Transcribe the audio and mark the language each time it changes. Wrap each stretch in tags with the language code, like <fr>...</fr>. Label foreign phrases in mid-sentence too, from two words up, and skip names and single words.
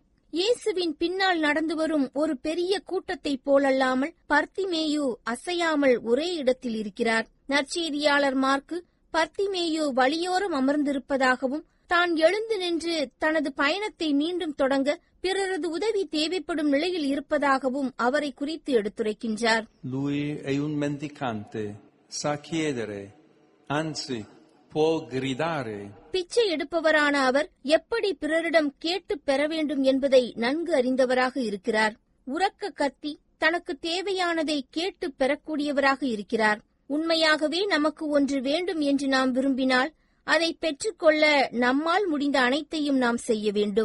<ta>இயேசுவின் பின்னால் நடந்து வரும் ஒரு பெரிய கூட்டத்தை போலல்லாமல் பர்த்திமேயு அசையாமல் ஒரே இடத்தில் இருக்கிறார். நற்செய்தியாளர் மார்க்கு பர்த்திமேயு வழியோரம் அமர்ந்திருப்பதாகவும் தான் எழுந்து நின்று தனது பயணத்தை மீண்டும் தொடங்க பிறரது உதவி தேவைப்படும் நிலையில் இருப்பதாகவும் அவரை குறித்து எடுத்துரைக்கின்றார்.</ta> <it>Lui è un mendicante, sa chiedere, anzi può gridare.</it> <ta>பிச்சை எடுப்பவரான அவர் எப்படி பிறரிடம் கேட்டு பெற வேண்டும் என்பதை நன்கு அறிந்தவராக இருக்கிறார். உரக்க கத்தி தனக்கு தேவையானதை கேட்டு பெறக்கூடியவராக இருக்கிறார். உண்மையாகவே நமக்கு ஒன்று வேண்டும் என்று நாம் விரும்பினால் அதை பெற்றுக்கொள்ள நம்மால் முடிந்த அனைத்தையும் நாம் செய்ய வேண்டும்.</ta>